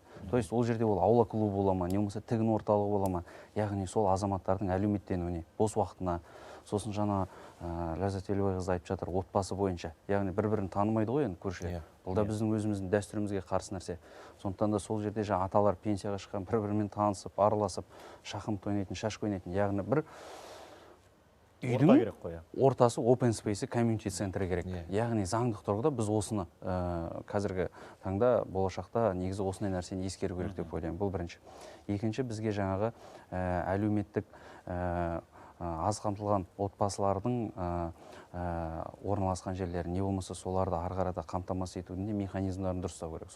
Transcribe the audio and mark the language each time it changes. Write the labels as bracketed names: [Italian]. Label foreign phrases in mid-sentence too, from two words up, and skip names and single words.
[Russian] То есть [Kazakh] ол жерде ол аула клубы бола ма, не болмаса тігін орталығы бола ма, яғни сол азаматтардың әлеуметтенуіне, бос уақытына, сосын жаңа Ләззат Елубай қыз айтып жатыр, отбасы бойынша, яғни бір-бірін танымайды ғой енді көршілер. Бұл да біздің өзіміздің дәстүрімізге қарсы нәрсе. Сондықтан да сол жерде жаңа аталар пенсияға шыққан, бір-бірімен танысып, араласып, шахмат ойнайтын, шашка ойнайтын, яғни бір үйдің ортасы [English] open space, [Kazakh] community центрі керек. Яғни заңдық тұрғыда біз осыны қазіргі таңда болашақта негізі осындай нәрсені ескеру керек деп ойлаймын. Бұл бірінші. Екінші, бізге жаңағы әлеуметтік аз қамтылған отбасылардың орналасқан жерлері, не болмаса соларды ары қарата қамтамасыз етудің механизмдарын дұрыстау керек.